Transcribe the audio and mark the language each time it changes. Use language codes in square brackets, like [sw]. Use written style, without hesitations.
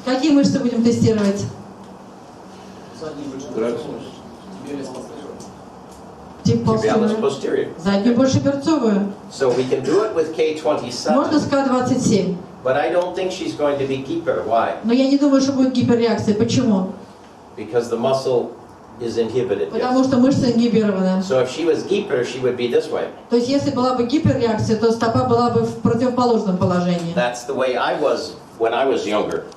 [ru] Какие мышцы будем тестировать? Тип [en] Tibialis posterior. posterior. [ru] Заднюю больше берцовую. [en] So we can do it with [ru] Можно [en] K27, [ru] с К27. [en] but I don't think she's going to be keeper. Why? [ru] Но я не думаю, что будет гиперреакция. Почему? [en] Because the muscle is inhibited. [ru] Потому [en] Yes. [ru] что мышца ингибирована. [en] So if she was hyper, she would be this way. [ru] То есть если была бы гиперреакция, то стопа была бы в противоположном положении. [en] That's the way I was when I was younger.